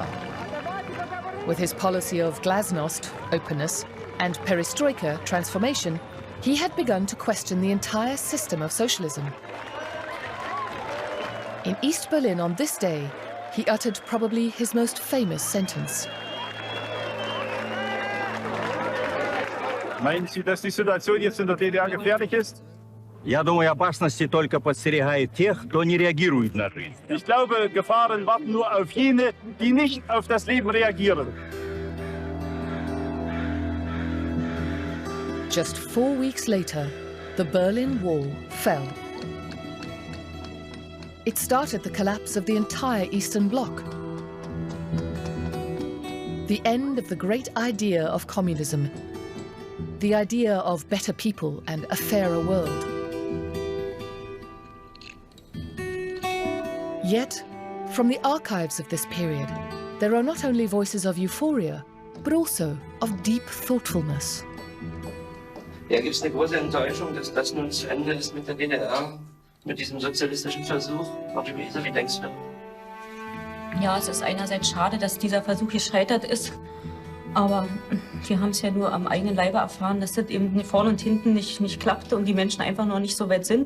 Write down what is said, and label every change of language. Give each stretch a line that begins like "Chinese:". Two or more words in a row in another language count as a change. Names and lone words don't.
English: With his policy of glasnost, openness, and perestroika, transformation, he had begun to question the entire system of socialism. In East Berlin on this day, he uttered probably his most famous sentence.
German: Meinen Sie, dass die Situation jetzt in der DDR gefährlich ist?
Russian: Я думаю, опасности только подстерегают тех, кто не реагирует на жизнь.
German: Ich glaube, Gefahren warten nur auf jene, die nicht auf das Leben reagieren.
English: Just 4 weeks later, the Berlin Wall fell. It started the collapse of the entire Eastern Bloc. The end of the great idea of communism, the idea of better people and a fairer world. Yet, from the archives of this period, there are not only voices of euphoria, but also of deep thoughtfulness.
German: Ja, gibt es eine große Enttäuschung, dass das nun zu Ende ist mit der DDR, mit diesem sozialistischen Versuch? Luise, wie denkst du? Ja, es ist einerseits schade, dass dieser Versuch gescheitert ist, aber wir haben es ja nur am eigenen Leibe erfahren, dass das eben vorne und hinten nicht klappte und die Menschen einfach noch nicht so weit sind.